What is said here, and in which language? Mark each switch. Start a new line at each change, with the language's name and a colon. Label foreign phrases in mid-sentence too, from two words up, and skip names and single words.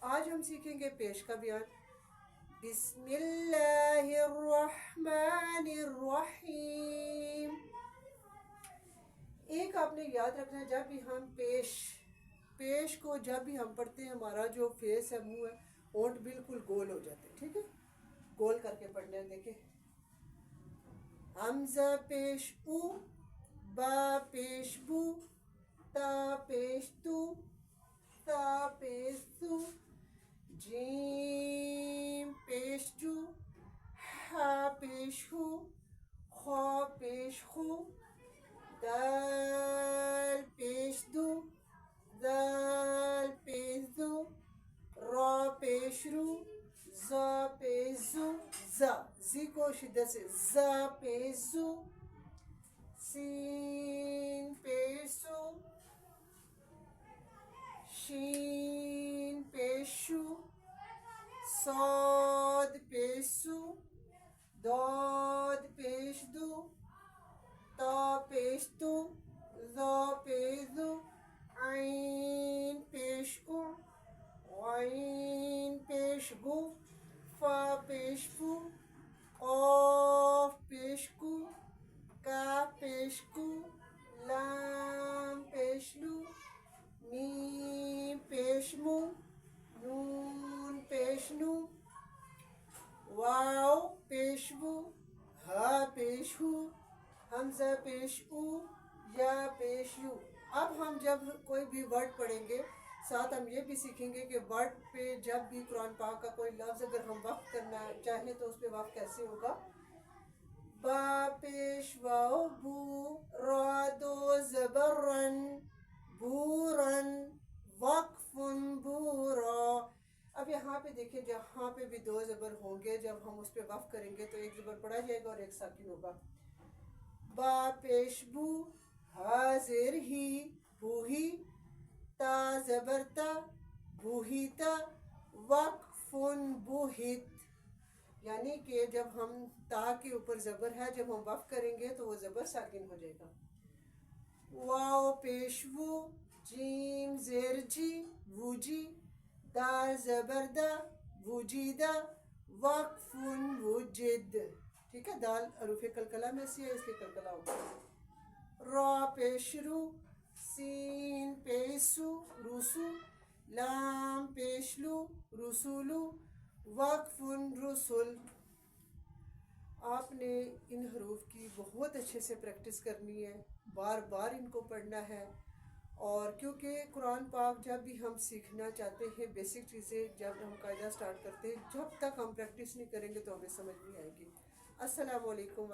Urdu: آج ہم سیکھیں گے پیش کا بیان۔
Arabic: بسم اللہ الرحمن الرحیم۔
Urdu: ایک آپ نے یاد رکھنا ہے، جب بھی ہم پیش کو جب بھی ہم پڑھتے ہیں، ہمارا جو فیس ہے، منہ ہے، ہونٹ بالکل گول ہو جاتے ہیں، ٹھیک ہے۔ گول کر کے پڑھنا ہے، دیکھیں۔ حمزہ پیش او، با پیش بو، تا پیش تو، تا پیش تو، جیم پیش جو، ہا پیش ہو، خا پیش خو، دال پیش دو، دال پیش دو، را پیش رو، زا پیش زو، زی کو شدت سے، زا پیش زو، سین پیش سو، شین پیش شو، صاد پیش سو، داد پیش دو، تا پیش تو، ذا پیش دو، عین پیش او، غین پیش گو، فا پیش فو، قاف پیش کو، کاف پیش کو، لام پیش لو، میم پیش مو، نون پیش نو، واو پیش وو، ہا پیش ہو، حمزہ پیش او، یا پیش یو۔ اب ہم جب کوئی بھی ورڈ پڑھیں گے، ساتھ ہم یہ بھی سیکھیں گے کہ ورڈ پہ جب بھی قرآن پاک کا کوئی لفظ اگر ہم وقف کرنا چاہیں تو اس پہ وقف کیسے ہوگا۔ با پیش واو بو، را دو زبر رن، بورن، وقف بورا۔ اب یہاں پہ دیکھیں، جہاں پہ بھی دو زبر ہوں گے، جب ہم اس پہ وقف کریں گے تو ایک زبر پڑھا جائے گا اور ایک ساکن ہوگا۔ با پیش بو، ہا زیر ہی، بوہی، تا زبر تا، بوہیتا، وقف بوہت۔ یعنی کہ جب ہم تا کے اوپر زبر ہے، جب ہم وقف کریں گے تو وہ زبر ساکن ہو جائے گا۔ واو پیش وو، جیم زیر جی، ووجی، دال زبر دا، وجیدہ، وقف وجد، ٹھیک ہے۔ دال حروف قلقلہ میں سے ہے، اس لیے قلقلہ ہوگا۔ را پیش رو، سین پیش سو، روسو، لام پیش لو، رسولو، وقف رسول۔ آپ نے ان حروف کی بہت اچھے سے پریکٹس کرنی ہے، بار بار ان کو پڑھنا ہے، اور کیونکہ قرآن پاک جب بھی ہم سیکھنا چاہتے ہیں، بیسک چیزیں جب ہم قاعدہ سٹارٹ کرتے ہیں، جب تک ہم پریکٹس نہیں کریں گے تو ہمیں سمجھ نہیں آئے گی۔